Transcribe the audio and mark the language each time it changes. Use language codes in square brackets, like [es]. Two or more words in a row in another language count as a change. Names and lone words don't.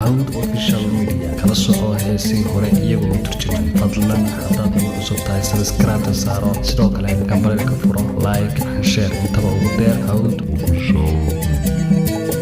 [so] Hawd Official Media. Kala soco heesii hore iyagoo u turjuman. Fadlan, haddaad nagu cusub tahay, subscribe ta saaro. Sidoo kale, gambareel ka furo, [en] like and share. [so] Intaba ugu deer Hawd Official.